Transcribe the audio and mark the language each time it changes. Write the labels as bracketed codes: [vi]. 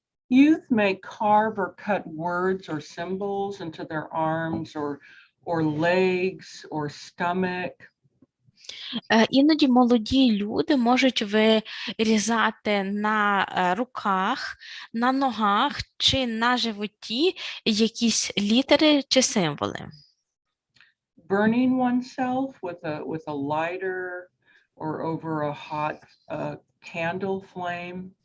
[en] Youth may carve or cut words or symbols into their arms or legs or stomach. [uk] Іноді молоді люди можуть вирізати на руках, на ногах чи на животі якісь літери чи символи. [en] Burning oneself with a lighter or over a hot candle flame.